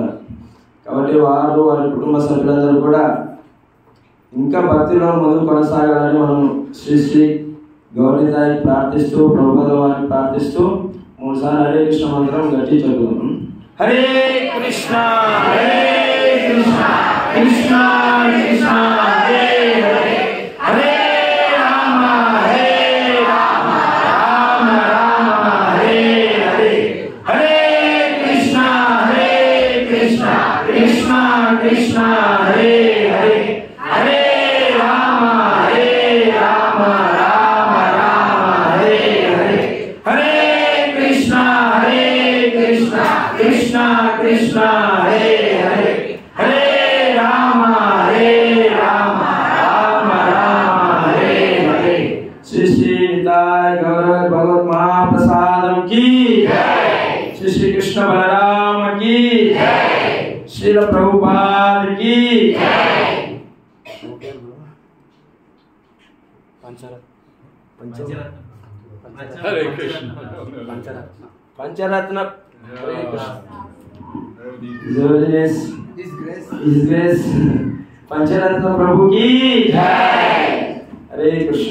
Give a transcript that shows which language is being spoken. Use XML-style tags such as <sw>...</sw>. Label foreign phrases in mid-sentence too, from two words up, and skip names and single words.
<te>కాబట్టి వారు వారి కుటుంబ సభ్యులందరూ కూడా ఇంకా భక్తిలో ముందుకు కొనసాగాలని మనం శ్రీ శ్రీ గౌరీదాయి ప్రార్థిస్తూ, ప్రభుపాద వారిని ప్రార్థిస్తూ 3 సార్లు హరే కృష్ణ మంత్రం గట్టి చదువుదాం.</te> <sa>హరే కృష్ణ హరే కృష్ణ కృష్ణ కృష్ణ హరే హరే హరే రామ హరే రామ రామ రామ హరే హరే హరే కృష్ణ కృష్ణ కృష్ణ కృష్ణ హరే హరే హరే రామ రామ రామ హరే హరే హరే కృష్ణ కృష్ణ కృష్ణ హరే హరే హరే రామ రామ రామ హరే హరే.</sa> <hi>శ్రీ శ్రీ నితాయ్ గౌర భగవత్ మహాప్రసాదం की श्री श्री कृष्ण बलराम की श्रील प्रभुपाद की हरे कृष्ण पंचरत्न पंचरत्न प्रभु की हरे कृष्ण</hi>